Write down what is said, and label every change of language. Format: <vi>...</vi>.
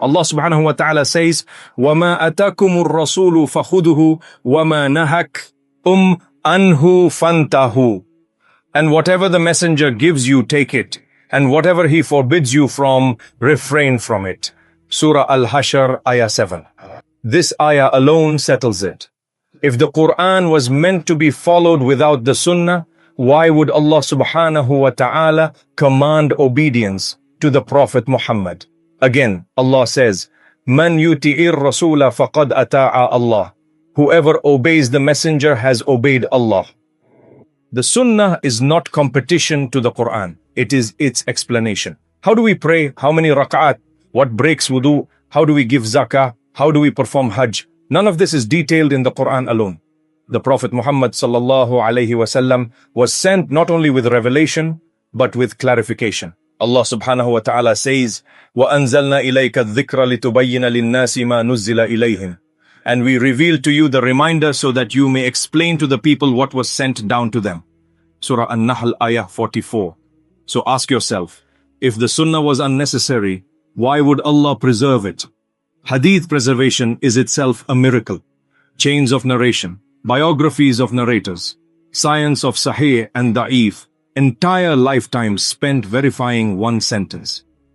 <en>Allah subhanahu wa ta'ala says,</en> <ar>وَمَا أَتَاكُمُ الرَّسُولُ فَخُذُهُ وَمَا نَهَكُمْ أَنْهُ فَانْتَهُ.</ar> <en>And whatever the Messenger gives you, take it. And whatever he forbids you from, refrain from it. Surah Al-Hashr, Ayah 7. This ayah alone settles it. If the Quran was meant to be followed without the Sunnah, why would Allah subhanahu wa ta'ala command obedience to the Prophet Muhammad? Again, Allah says,</en> <ar>Man yuti'ir rasula faqad ata'a Allah.</ar> <en>Whoever obeys the Messenger has obeyed Allah. The Sunnah is not competition to the Quran. It is its explanation. How do we pray? How many rak'at? What breaks wudu? How do we give zakah? How do we perform hajj? None of this is detailed in the Quran alone. The Prophet Muhammad sallallahu alayhi wasallam was sent not only with revelation, but with clarification. Allah subhanahu wa ta'ala says,</en> <ar>وَأَنزَلْنَا إِلَيْكَ الذِّكْرَ لِتُبَيِّنَ لِلنَّاسِ مَا نُزِّلَ إِلَيْهِمْ.</ar> <en>And we reveal to you the reminder so that you may explain to the people what was sent down to them. Surah An-Nahl, Ayah 44. So ask yourself, if the Sunnah was unnecessary, why would Allah preserve it? Hadith preservation is itself a miracle. Chains of narration, biographies of narrators, science of Sahih and Da'if, entire lifetimes spent verifying one sentence.</en>